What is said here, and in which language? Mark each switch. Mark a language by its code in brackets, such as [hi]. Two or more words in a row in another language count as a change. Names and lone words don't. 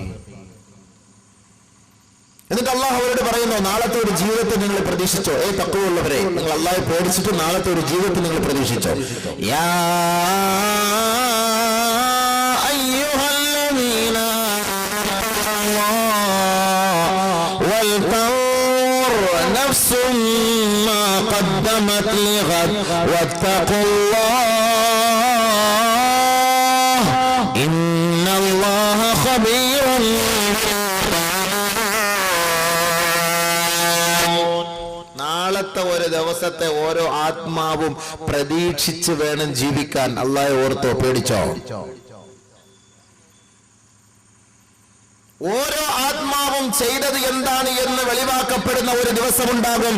[ml] എന്നിട്ട് അല്ലാഹു അവരോട് പറയുന്നു, നാളത്തെ ഒരു ജീവിതത്തിൽ നിങ്ങൾ പ്രതീക്ഷിച്ചോ? തഖ്വ ഉള്ളവരെ, നിങ്ങൾ അല്ലാഹയെ പേടിച്ചിട്ട് നാളത്തെ ഒരു ജീവിതത്തിൽ നിങ്ങൾ പ്രതീക്ഷിച്ചോ? [ar] يا أيها الذين ولتنظر قدمت لغد واتقوا الله إن الله خبير. [ml] നാളത്തെ ഒരു ദിവസത്തെ ഓരോ ആത്മാവും പ്രതീക്ഷിച്ച് വേണം ജീവിക്കാൻ. അല്ലാഹു ഓർത്തോ, പേടിച്ചോ? ഓരോ ആത്മാവും ചെയ്തത് എന്താണ് എന്ന് വെളിവാക്കപ്പെടുന്ന ഒരു ദിവസമുണ്ടാകും.